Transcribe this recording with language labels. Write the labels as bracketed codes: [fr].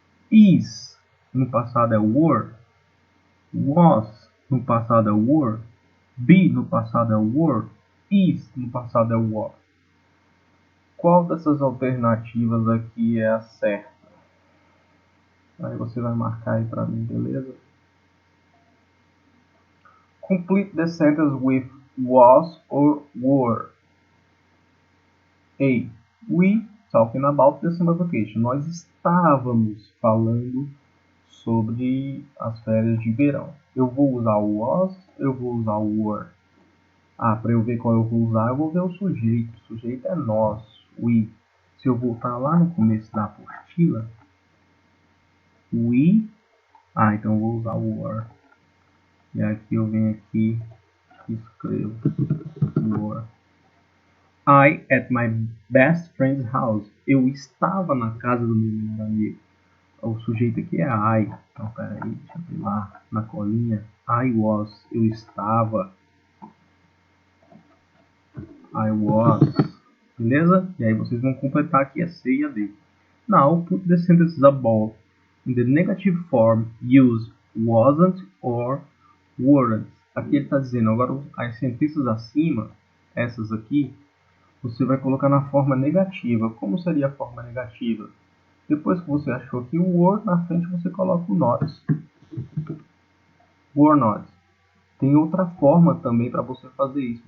[pt] Is no passado é were. Was no passado é were. Be no passado é were. Is no passado é was. Qual dessas alternativas aqui é a certa? Aí você vai marcar aí pra mim, beleza? [en] Complete the sentence with was or were. A. We talking about the summer vacation. [pt] Nós estávamos falando sobre as férias de verão. Eu vou usar o was, eu vou usar o were. Para eu ver qual eu vou usar, eu vou ver o sujeito. O sujeito é nós, we. Se eu voltar lá no começo da apostila, we, então eu vou usar o were. E aqui eu venho aqui e escrevo were. [en] I at my best friend's house. [pt] Eu estava na casa do meu melhor amigo. O sujeito aqui é I. Então, peraí, deixa eu ver lá na colinha. [en] I was. [pt] Eu estava. [en] I was. [pt] Beleza? E aí vocês vão completar aqui a C e a D. [en] Now, put the sentences above. In the negative form, use wasn't or weren't. [pt] Aqui ele está dizendo, agora as sentenças acima, essas aqui, você vai colocar na forma negativa. Como seria a forma negativa? Depois que você achou aqui o were, na frente você coloca o not. [en] Were not. [pt] Tem outra forma também para você fazer isso.